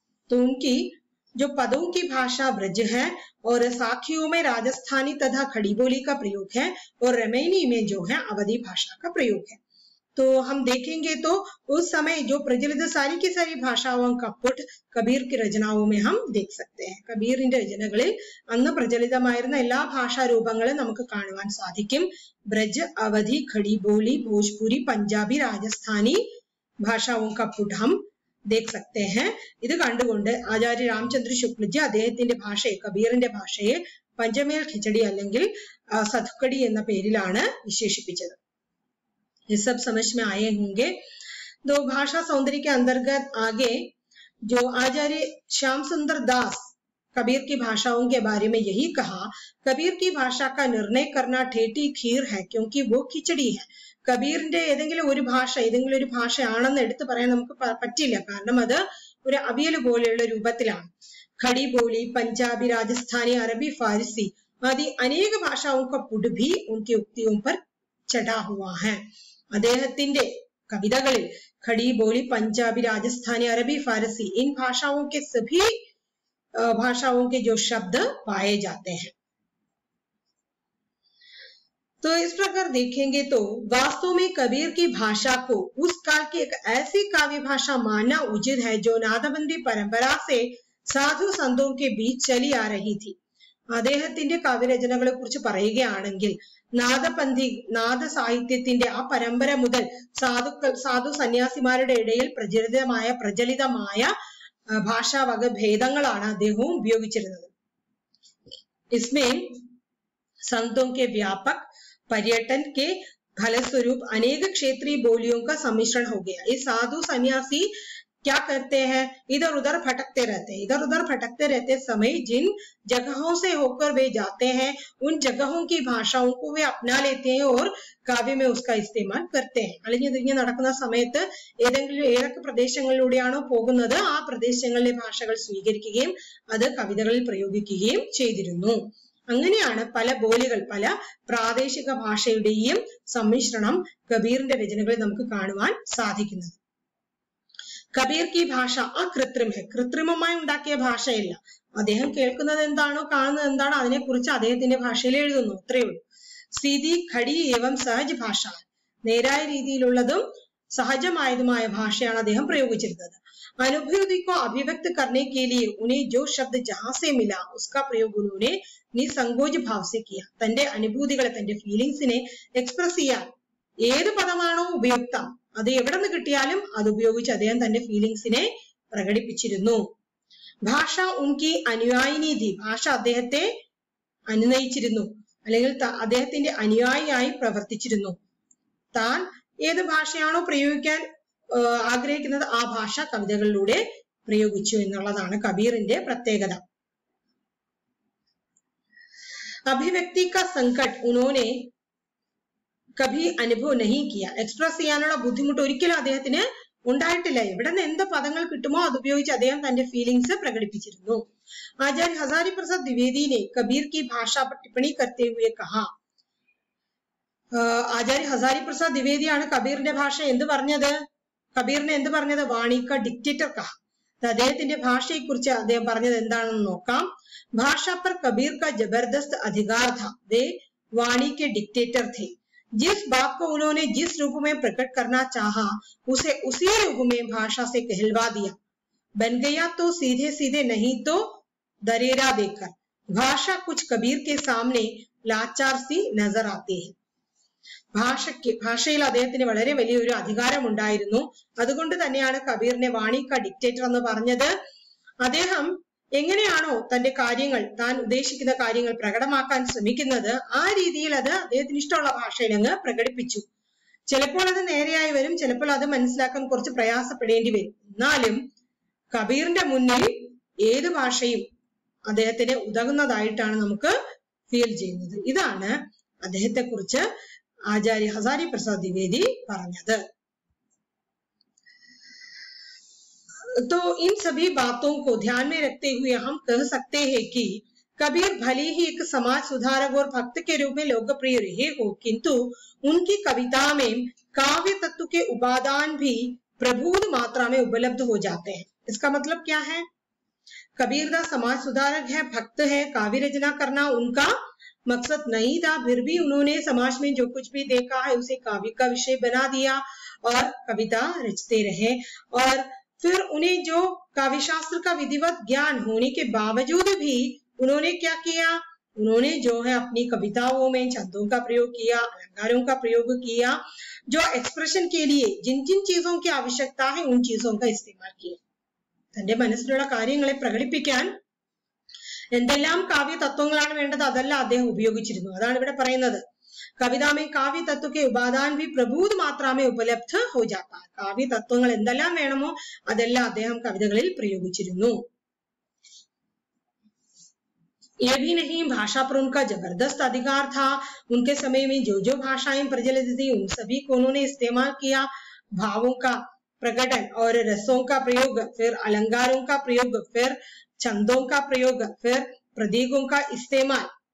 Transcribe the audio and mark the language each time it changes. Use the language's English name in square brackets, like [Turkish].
[Hindi] तो उनकी जो पदों की भाषा ब्रज है और साखियों में राजस्थानी तथा खड़ी बोली का प्रयोग है और रमेनी में जो है अवधी भाषा का प्रयोग है। तो हम देखेंगे तो उस समय जो प्रचलित सारी की सारी भाषाओं का पुट कबीर की रचनाओं में हम देख सकते हैं। [Malayalam] കബീറിന്റെ രചനകളിൽ അന്ന് പ്രചലിതമായിരുന്ന എല്ലാ ഭാഷാരൂപങ്ങളും നമുക്ക് കാണുവാൻ സാധിക്കും। [Hindi] ब्रज, अवधी, खड़ी बोली, भोजपुरी, पंजाबी, राजस्थानी भाषाओं का पुट हम देख सकते हैं। [Malayalam] ഇത് കണ്ടുകൊണ്ട് ആചാര്യ രാമചന്ദ്ര ശുക്ലജി അദ്ദേഹത്തിന്റെ ഭാഷയെ കബീറിന്റെ ഭാഷയെ പഞ്ചമേൽ ഖിചടി അല്ലെങ്കിൽ സധുക്കടി എന്ന പേരിലാണ് വിശേഷിപ്പിച്ചത്। [Hindi] ये सब समझ में आए होंगे। तो भाषा सौंदर्य के अंतर्गत आगे जो आचार्य श्याम सुंदर दास कबीर की भाषाओं के बारे में यही कहा, कबीर की भाषा का निर्णय करना ठेठी खीर है क्योंकि वो खिचड़ी है। [Malayalam] കബീറിന്റെ ഏതെങ്കിലും ഒരു ഭാഷയാണെന്ന് എടുത്തു പറയാൻ നമുക്ക് പറ്റില്ല, കാരണം അത് ഒരു അവിയൽ പോലെയുള്ള രൂപത്തിലാണ്। [Hindi] खड़ी बोली, पंजाबी, राजस्थानी, अरबी, फारसी आदि अनेक भाषाओं का पुट भी उनकी उक्तियों पर चढ़ा हुआ है। [Malayalam] അദ്ദേഹത്തിന്റെ കവിതകളിൽ [Hindi] खड़ी बोली, पंजाबी, राजस्थानी, अरबी, फारसी इन भाषाओं के सभी भाषाओं के जो शब्द पाए जाते हैं। तो इस प्रकार देखेंगे तो वास्तव में कबीर की भाषा को उस काल की एक ऐसी काव्य भाषा मानना उचित है जो नादबंदी परंपरा से साधु संतों के बीच चली आ रही थी। [Malayalam] അദ്ദേഹത്തിന്റെ കാവ്യരചനകളെ കുറിച്ച് പറയുകയാണെങ്കിൽ നാദ സാഹിത്യത്തിന്റെ ആ പരമ്പര മുതൽ സാധു സന്യാസിമാരുടെ ഇടയിൽ പ്രചലിതമായ ഭാഷാ വകഭേദങ്ങളാണ് അദ്ദേഹവും ഉപയോഗിച്ചിരുന്നത്। [Hindi] इसमें संतों के व्यापक पर्यटन के फलस्वरूप अनेक क्षेत्रीय बोलियों का सम्मिश्रण हो गया। ये साधु सन्यासी क्या करते हैं, इधर उधर भटकते रहते समय जिन जगहों से होकर वे जाते हैं उन जगहों की भाषाओं को वे अपना लेते हैं और काव्य में उसका इस्तेमाल करते हैं। [Malayalam] അല്ലെങ്കിൽ തിരിഞ്ഞ് നടക്കുന്ന സമയത്ത് ഏതൊക്കെ പ്രദേശങ്ങളിലൂടെയാണോ പോകുന്നത് ആ പ്രദേശങ്ങളിലെ ഭാഷകൾ സ്വീകരിക്കുകയും അത് കവിതകളിൽ പ്രയോഗിക്കുകയും ചെയ്തിരുന്നു। അങ്ങനെയാണ് പല ബോലികൾ, പല പ്രാദേശിക ഭാഷയുടെയും സമ്മിശ്രണം കബീറിന്റെ രചനകളിൽ നമുക്ക് കാണുവാൻ സാധിക്കുന്നത്। കബീർ [Hindi] की भाषा [Malayalam] അകൃത്രിമ [Hindi] है, [Malayalam] കൃത്രിമമായി ഉണ്ടാക്കിയ ഭാഷയല്ല। അദ്ദേഹം കേൾക്കുന്നത് എന്താണോ കാണുന്നത് എന്താണോ അതിനെക്കുറിച്ച് അദ്ദേഹത്തിന്റെ ഭാഷയിൽ എഴുതുന്നു, അത്രയേ ഉള്ളൂ। [Hindi] सीधी, खड़ी एवं सहज भाषा, [Malayalam] നേരായ രീതിയിലുള്ളതും സഹജമായതുമായ ഭാഷയാണ് അദ്ദേഹം പ്രയോഗിച്ചിരുന്നത്। [Hindi] अनुभूति को अभिव्यक्त करने के लिए उन्हें जो शब्द जहां से मिला उसका प्रयोग उन्होंने निसंकोच भाव से किया। [Malayalam] തന്റെ അനുഭൂതികളെ, തന്റെ ഫീലിംഗ്സിനെ എക്സ്പ്രസ് ചെയ്യാൻ ഏത് പദമാണോ ഉപയുക്തം അത് എവിടെ നിന്ന് കിട്ടിയാലും അത് ഉപയോഗിച്ച് അദ്ദേഹം തന്റെ ഫീലിംഗ്സിനെ പ്രകടിപ്പിച്ചിരുന്നു। ഭാഷ [Hindi] ഉൻകി അനുയായിനി ഥി, [Malayalam] ഭാഷ അദ്ദേഹത്തെ അനുനയിച്ചിരുന്നു അല്ലെങ്കിൽ അദ്ദേഹത്തിന്റെ അനുയായിയായി പ്രവർത്തിച്ചിരുന്നു। താൻ ഏത് ഭാഷയാണോ പ്രയോഗിക്കാൻ ആഗ്രഹിക്കുന്നത് ആ ഭാഷ കവിതകളിലൂടെ പ്രയോഗിച്ചു എന്നുള്ളതാണ് കബീറിന്റെ പ്രത്യേകത। അഭിവ്യക്തി [Hindi] का संकट उन्होंने कभी अनुभव नहीं किया, [Malayalam] എക്സ്പ്രസ് ചെയ്യാനുള്ള ബുദ്ധിമുട്ട് ഒരിക്കലും അദ്ദേഹത്തിന് ഉണ്ടായിട്ടില്ല। എവിടെ നിന്ന് എന്ത് പദങ്ങൾ കിട്ടുമോ അത് ഉപയോഗിച്ച് അദ്ദേഹം തന്റെ ഫീലിംഗ്സ് പ്രകടിപ്പിച്ചിരുന്നു। [Hindi] आचार्य हजारी प्रसाद द्विवेदी ने कबीर की भाषा पर टिप्पणी करते हुए कहा, [Malayalam] ആചാര്യ ഹസാരി പ്രസാദ് ദ്വിവേദിയാണ് കബീറിന്റെ ഭാഷ എന്ത് പറഞ്ഞത്, കബീറിനെ എന്ത് പറഞ്ഞത്, വാണിക ഡിക്റ്റേറ്റർ കഹ। അദ്ദേഹത്തിന്റെ ഭാഷയെ കുറിച്ച് അദ്ദേഹം പറഞ്ഞത് എന്താണെന്ന് നോക്കാം। [Hindi] भाषा पर कबीर का जबरदस्त अधिकार था। वे वाणी के डिक्टेटर थे। जिस बात को उन्होंने जिस रूप में प्रकट करना चाहा उसे उसी रूप में भाषा से कहलवा दिया। बन गया तो सीधे सीधे, नहीं तो दरेरा देकर। भाषा कुछ कबीर के सामने लाचार सी नजर आती है। [Malayalam] ഭാഷയിൽ അദ്ദേഹത്തിന് വളരെ വലിയൊരു അധികാരമുണ്ടായിരുന്നു. അതുകൊണ്ട് തന്നെയാണ് കബീറിനെ വാണി കാ ഡിക്റ്റേറ്റർ എന്ന് പറഞ്ഞത്. അദ്ദേഹം എങ്ങനെയാണോ തന്റെ കാര്യങ്ങൾ, താൻ ഉദ്ദേശിക്കുന്ന കാര്യങ്ങൾ പ്രകടമാക്കാൻ ശ്രമിക്കുന്നത്, ആ രീതിയിൽ അത് അദ്ദേഹത്തിന് ഇഷ്ടമുള്ള ഭാഷയിൽ അങ്ങ് പ്രകടിപ്പിച്ചു. ചിലപ്പോൾ അത് നേരെയായി വരും, ചിലപ്പോൾ അത് മനസ്സിലാക്കാൻ കുറച്ച് പ്രയാസപ്പെടേണ്ടി വരും. എന്നാലും കബീറിന്റെ മുന്നിൽ ഏത് ഭാഷയും അദ്ദേഹത്തിന് ഉതകുന്നതായിട്ടാണ് നമുക്ക് ഫീൽ ചെയ്യുന്നത്. ഇതാണ് അദ്ദേഹത്തെ കുറിച്ച് आचार्य हजारी प्रसाद द्विवेदी പറഞ്ഞത്. [Hindi] तो इन सभी बातों को ध्यान में रखते हुए हम कह सकते हैं कि कबीर भले ही एक समाज सुधारक और भक्त के रूप में लोकप्रिय रहे हो, किंतु उनकी कविता में काव्य तत्व के उपादान भी प्रभुद मात्रा में उपलब्ध हो जाते हैं. इसका मतलब क्या है? कबीरदास समाज सुधारक है, भक्त है, काव्य रचना करना उनका मकसद नहीं था, फिर भी उन्होंने समाज में जो कुछ भी देखा है उसे काव्य का विषय बना दिया और कविता रचते रहे. और फिर उन्हें जो काव्य शास्त्र का विधिवत ज्ञान होने के बावजूद भी उन्होंने क्या किया, उन्होंने जो है अपनी कविताओं में छंदों का प्रयोग किया, अलंकारों का प्रयोग किया, जो एक्सप्रेशन के लिए जिन जिन चीजों की आवश्यकता है उन चीजों का इस्तेमाल किया. [Malayalam] തന്റെ മനസ്സിലുള്ള കാര്യങ്ങളെ പ്രകടിപ്പിക്കാൻ എന്തെല്ലാം കാവ്യ തത്വങ്ങളാണ് വേണ്ടത് അതെല്ലാം അദ്ദേഹം ഉപയോഗിച്ചിരുന്നു. അതാണ് ഇവിടെ പറയുന്നത്. [Hindi] കവിത में काव्य तत्व के उपादान भी प्रभुद मात्रा में उपलब्ध हो जाता है. [Malayalam] കാവ്യ തത്വങ്ങൾ എന്തെല്ലാം വേണമോ അതെല്ലാം അദ്ദേഹം കവിതകളിൽ പ്രയോഗിച്ചിരുന്നു. [Hindi] ये भी नहीं, भाषा पर उनका जबरदस्त अधिकार था. उनके समय में जो जो भाषाएं प्रचलित थी उन सभी को उन्होंने इस्तेमाल किया. भावों का प्रकटन और रसों का प्रयोग, फिर अलंकारों का प्रयोग, फिर छंदों का प्रयोग, फिर प्रतीकों का इस्तेमाल.